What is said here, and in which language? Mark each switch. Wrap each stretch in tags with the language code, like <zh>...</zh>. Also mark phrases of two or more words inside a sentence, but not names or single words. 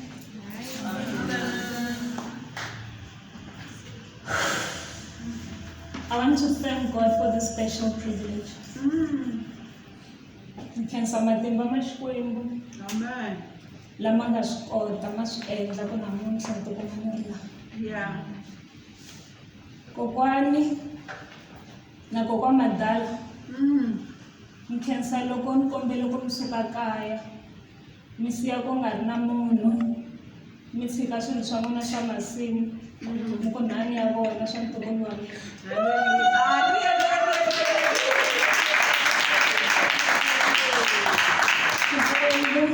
<en>I want to thank God for this special privilege.</en> <ts>Nkhensa matimba ma Xikwembu Amen. lama nga swi kota ma swi endla ku namuntlha ni tikuma ni ri laha. Yeah. Kokwani na kokwa Madala nkhensa loko ni kombele ku mi suka kaya mi siya ku nga ri na munhu mi tshika swilo swa n'wina swa masimu mi ku nhani ya vona swa ntokomi wa Xikwembu</ts>